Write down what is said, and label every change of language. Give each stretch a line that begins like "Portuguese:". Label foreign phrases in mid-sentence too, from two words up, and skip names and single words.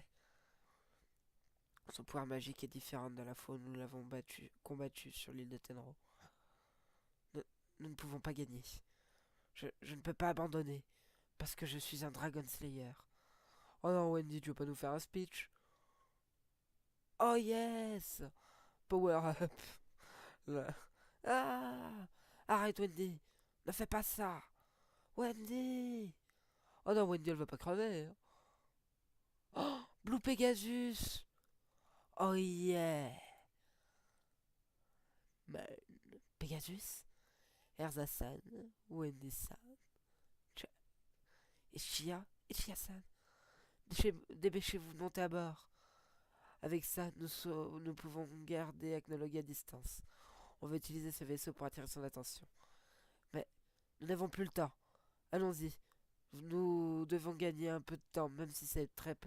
French: Son pouvoir magique est différent de la fois où nous l'avons combattu sur l'île de Tenro. Nous, nous ne pouvons pas gagner. Je ne peux pas abandonner, parce que je suis un
English: Dragon Slayer.
French: Oh non, Wendy, tu veux pas nous faire un speech?
English: Oh yes! Power up!
French: Là. Ah! Arrête, Wendy! Ne fais pas ça! Wendy! Oh non, Wendy, elle va pas crever. Hein. Oh! Blue Pegasus!
English: Oh yeah! Man.
French: Pegasus? Erza-san? Wendy-san? Ishia? Ishia-san? Dépêchez-vous de monter à bord. Avec ça, nous pouvons garder Agnologue à distance. On va utiliser ce vaisseau pour attirer son attention. Mais nous n'avons plus le temps. Allons-y. Nous devons gagner un peu de temps, même si c'est très peu.